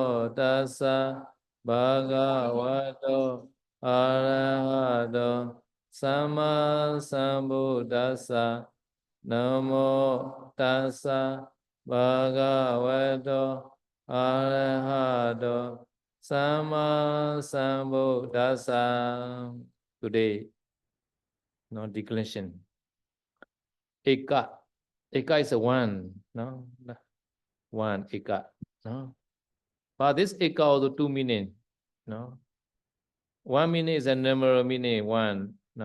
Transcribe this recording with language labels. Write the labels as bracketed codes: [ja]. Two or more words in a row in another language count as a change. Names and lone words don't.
[pi] tassa bhagavato arahato samma sambuddhassa namo tassa bhagavato arahato samma sambuddhassa. [en] Today, no declension. Eka. Eka is a one, no? One eka, no? But this eka also two meaning, no? One meaning is a numeral meaning one, no?